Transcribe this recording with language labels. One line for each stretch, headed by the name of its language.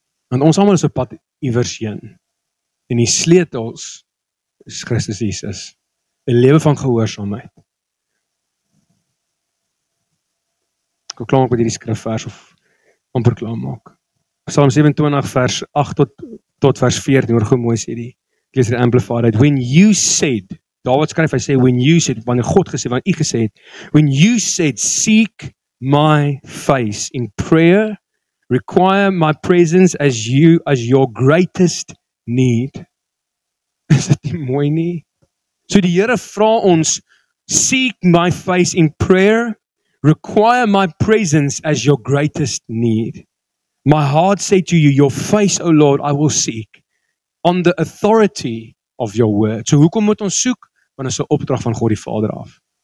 Afrikaans: Want ons almal is op pad iewers heen. En die sleutels is Christus Jesus. 'n lewe van gehoorsaamheid. Ek wil klaar maak met hierdie skrifvers of amper klaar maak. Psalm 27 vers 8 tot vers 14, hoor hoe mooi sê die. Ek lees die Amplified uit.
English: When you said, Dawid skryf, hy sê, when you said, wanneer God gesê, wanneer u gesê het, when you said, seek my face in prayer, require my presence as your greatest need.
Afrikaans: Is dit nie mooi nie? So die Here vra ons, seek my face in prayer, require my presence as your greatest need.
English: My heart say to you, your face, O Lord, I will seek, on the authority of your word.
Afrikaans: So hoekom moet ons soek? Want dit is 'n opdrag van God die Vader af.